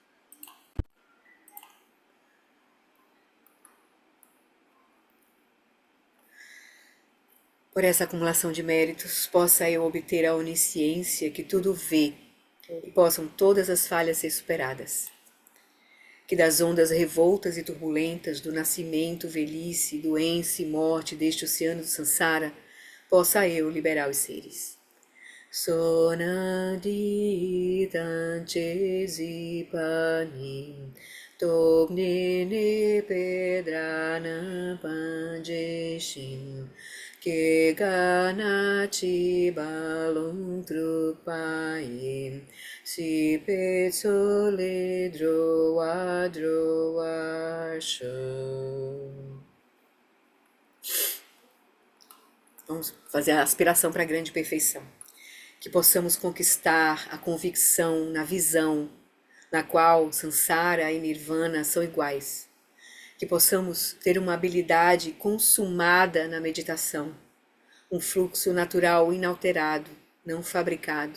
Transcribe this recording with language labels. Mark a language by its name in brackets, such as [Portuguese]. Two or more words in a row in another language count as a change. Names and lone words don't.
[Portuguese] Por essa acumulação de méritos, possa eu obter a onisciência que tudo vê e possam todas as falhas ser superadas. Que das ondas revoltas e turbulentas do nascimento, velhice, doença e morte deste oceano do Sansara, possa eu liberar os seres. Sonaditanche zipanim tognene pedrana panjeshin que ganachi balum trupaim si petsole droa droa show. Vamos fazer a aspiração para a grande perfeição. Que possamos conquistar a convicção na visão na qual Sansara e Nirvana são iguais. Que possamos ter uma habilidade consumada na meditação, um fluxo natural inalterado, não fabricado.